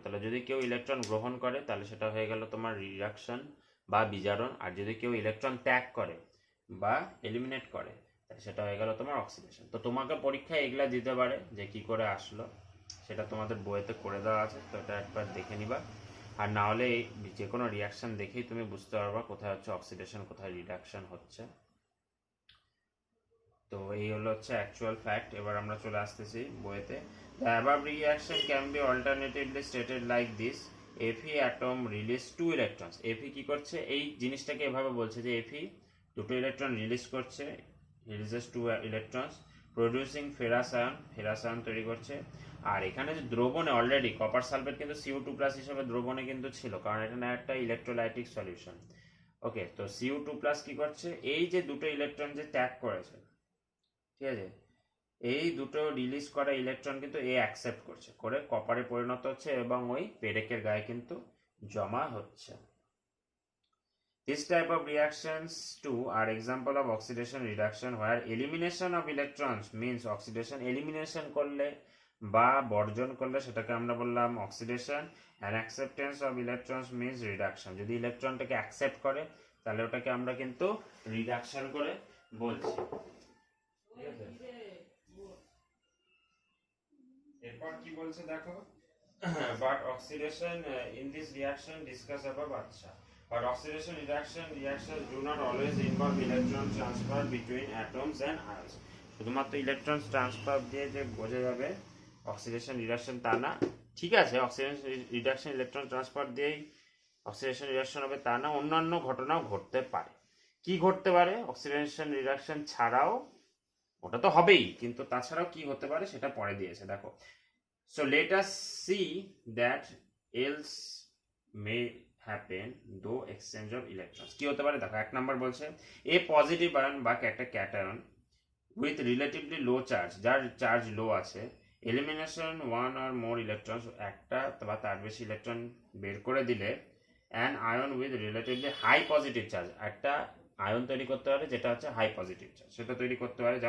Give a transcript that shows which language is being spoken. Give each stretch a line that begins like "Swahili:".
Bangla: তাহলে যদি কেউ ইলেকট্রন গ্রহণ করে তাহলে সেটা হয়ে গেল তোমার রিডাকশন বা বিজারণ, আর যদি কেউ ইলেকট্রন ত্যাগ করে বা এলিমিনেট করে তাহলে সেটা হয়ে গেল তোমার অক্সিডেশন। তো তোমাকে পরীক্ষায় এগুলা দিতে পারে যে কি করে আসলো, সেটা তোমাদের বইয়েতে করে দেওয়া আছে, তো এটা একবার দেখে নিবা। আর না হলে যে কোনো রিয়াকশন দেখেই তুমি বুঝতে পারবা কোথায় হচ্ছে অক্সিডেশন, কোথায় রিডাকশন হচ্ছে। তো এই হলো হচ্ছে অ্যাকচুয়াল ফ্যাক্ট। এবার আমরা চলে আসতেছি বইয়েতে।
English: The above reaction can be alternatively stated like this: Fe atom release 2 electrons.
Bangla: Fe কি করছে, এই জিনিসটাকে এভাবে বলছে যে Fe দুটো ইলেকট্রন রিলিজ করছে, releases 2 electrons producing ferrous ion তৈরি করছে। আর এখানে যে দ্রবণে অলরেডি কপার সালফেট কিন্তু CO2+ হিসেবে দ্রবণে কিন্তু ছিল, কারণ এটা একটা ইলেকট্রোলাইটিক সলিউশন। ওকে, তো CO2+ কি করছে, এই যে দুটো ইলেকট্রন যে ত্যাগ করেছে, ঠিক আছে, এই দুটো রিলিজ করা ইলেকট্রন কিন্তু এ অ্যাকসেপ্ট করছে, করে কপারে পরিণত হচ্ছে এবং ওই পেরেকের গায়ে কিন্তু জমা হচ্ছে।
English: This type of reactions too are example of oxidation reduction where elimination of electrons means oxidation.
Bangla: Elimination করলে বা বর্জন করলে সেটাকে আমরা বললাম oxidation,
English: and acceptance of electrons means reduction.
Bangla: যদি ইলেকট্রনটাকে অ্যাকসেপ্ট করে তাহলে ওটাকে আমরা কিন্তু রিডাকশন করে বলছি। ঠিক আছে, এরপর কি বলছে দেখো,
English: but oxidation in this reaction discuss above, আচ্ছা, but oxidation reactions do not always involve electron transfer between atoms and ions.
Bangla: শুধুমাত্র ইলেকট্রন ট্রান্সফার দিয়ে যে বোঝা যাবে অক্সিডেশন রিডাকশন তা না। ঠিক আছে, অক্সিডেশন রিডাকশন ইলেকট্রন ট্রান্সফার দিয়েই অক্সিডেশন রিডাকশন হবে তা না, অন্যান্য ঘটনাও ঘটতে পারে। কি ঘটতে পারে, অক্সিডেশন রিডাকশন ছাড়াও, ওটা তো হবেই, কিন্তু তাছাড়াও কি হতে পারে সেটা পরে দিয়েছে দেখো।
English: So let us see that else may happen though exchange of electrons.
Bangla: কি হতে পারে দেখো, এক নাম্বার বলছে এ পজিটিভ আয়ন বা একটা cation with relatively low charge, যার চার্জ লো আছে, এলিমিনেশন ওয়ান আর মোর ইলেকট্রনস, একটা বা তার বেশি ইলেকট্রন বের করে দিলে, an ion with relatively high positive charge, একটা আয়ন তৈরি করতে পারে যেটা হচ্ছে হাই পজিটিভ চার্জ, সেটা তৈরি করতে পারে।